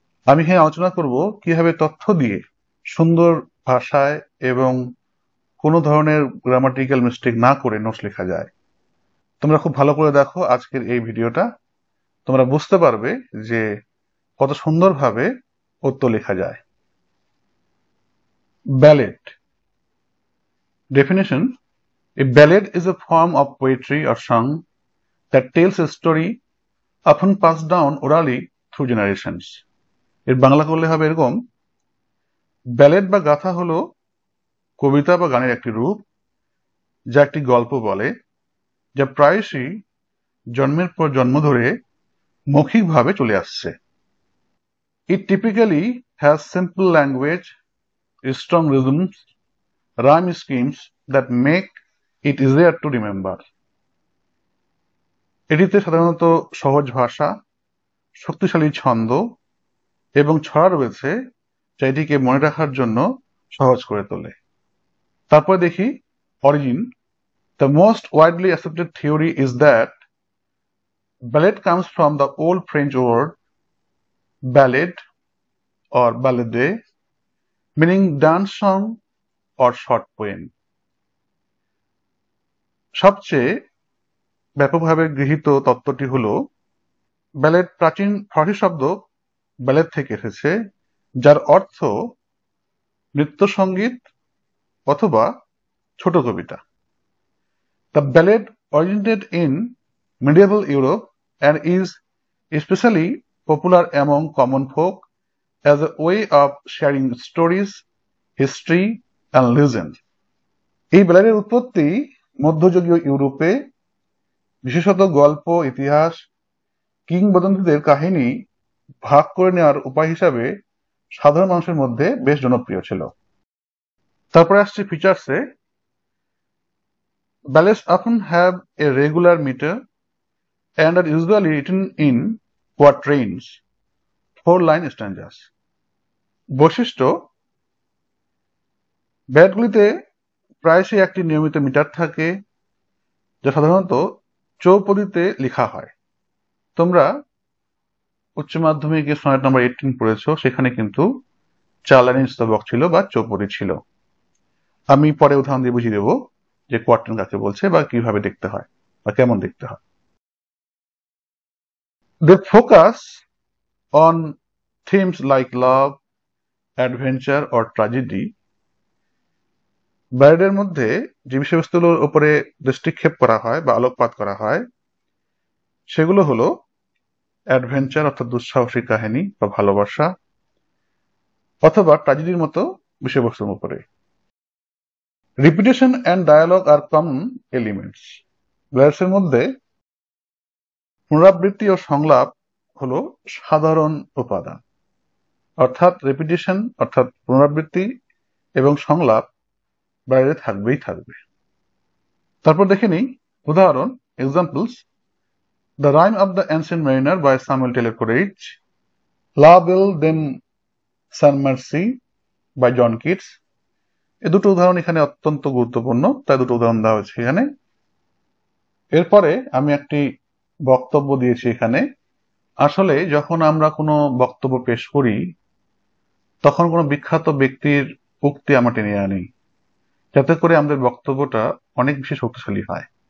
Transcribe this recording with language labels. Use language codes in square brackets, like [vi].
[bn] আমি এখানে আলোচনা করব কিভাবে তথ্য দিয়ে সুন্দর ভাষায় এবং কোনো ধরনের গ্রামাটিক্যাল মিস্টেক না করে নোটস লেখা যায়। তোমরা খুব ভালো করে দেখো আজকের এই ভিডিওটা, তোমরা বুঝতে পারবে যে কত সুন্দরভাবে পদ্য লেখা যায়। [en] Ballad definition: a ballad is a form of poetry or song that tells a story often passed down orally through generations. [bn] এর বাংলা করলে হবে এরকম: ব্যালেড বা গাথা হলো কবিতা বা গানের একটি রূপ, যা একটি গল্প বলে, যা প্রায়শই জন্মের পর জন্ম ধরে মৌখিকভাবে চলে আসছে। [en] It typically has simple language, strong rhythms, rhyme schemes that make it easier to remember. [bn] এটিতে সাধারণত সহজ ভাষা, শক্তিশালী ছন্দ এবং ছড়া রয়েছে, যা এটিকে মনে রাখার জন্য সহজ করে তোলে। তারপর দেখি origin. [en] The most widely accepted theory is that ballad comes from the old French word ballad or ballade, meaning dance song or short poem. [bn] সবচেয়ে ব্যাপকভাবে গৃহীত তত্ত্বটি হল ব্যালেড প্রাচীন ফরাসি শব্দ ব্যালেড থেকে এসেছে, যার অর্থ নৃত্য সঙ্গীত অথবা ছোট কবিতা। [en] The ballad originated in medieval Europe and is especially popular among common folk as a way of sharing stories, history and legend. [bn] এই ব্যালেডের উৎপত্তি মধ্যযুগীয় ইউরোপে, বিশেষত গল্প, ইতিহাস, কিংবদন্তিদের কাহিনী ভাগ করে নেওয়ার উপায় হিসাবে সাধারণ মানুষের মধ্যে বেশ জনপ্রিয় ছিল। তারপরে আসছে ফিচার্সে। [en] Ballads often have a regular meter and are usually written in quatrains, 4-line stanzas. [bn] বৈশিষ্ট্য: ব্যালেডগুলিতে প্রায়শই একটি নিয়মিত মিটার থাকে, যা সাধারণত চৌপদীতে লেখা হয়। তোমরা উচ্চ মাধ্যমিকে সনেট নম্বর 18 পড়েছো, সেখানে কিন্তু 4 লাইনের স্তবক ছিল বা চৌপদী ছিল। আমি পরে উদাহরণ দিয়ে বুঝিয়ে দেবো যে কোয়ার্টেন কাকে বলছে বা কিভাবে দেখতে হয় বা কেমন দেখতে হয়। [en] They focus on themes like love, adventure or tragedy. [bn] ব্যালেডের মধ্যে যে বিষয়বস্তুগুলোর উপরে দৃষ্টিক্ষেপ করা হয় বা আলোকপাত করা হয়, সেগুলো হলো অ্যাডভেঞ্চার অর্থাৎ দুঃসাহসিক কাহিনী বা ভালোবাসা, অথবা ট্র্যাজেডির মতো বিষয়বস্তুর উপরে। Repetition and dialogue আর common elements. ব্যালেডসের মধ্যে পুনরাবৃত্তি ও সংলাপ হলো সাধারণ উপাদান, অর্থাৎ রিপিটেশন অর্থাৎ পুনরাবৃত্তি এবং সংলাপ ব্যালেডে থাকবেই থাকবে। তারপর দেখে নিই উদাহরণ, examples. [en] The Rime of the Ancient Mariner by Samuel Taylor Coleridge, La Belle Dame Sans Merci by John Keats. [bn] এই দুটো উদাহরণ এখানে অত্যন্ত গুরুত্বপূর্ণ, তাই দুটো উদাহরণ দেওয়া হয়েছে এখানে। এরপরে আমি একটি বক্তব্য দিয়েছি এখানে। আসলে যখন আমরা কোনো বক্তব্য পেশ করি, তখন কোনো বিখ্যাত ব্যক্তির উক্তি আমরা টেনে আনি, যাতে করে আমাদের বক্তব্যটা অনেক বেশি শক্তিশালী হয়।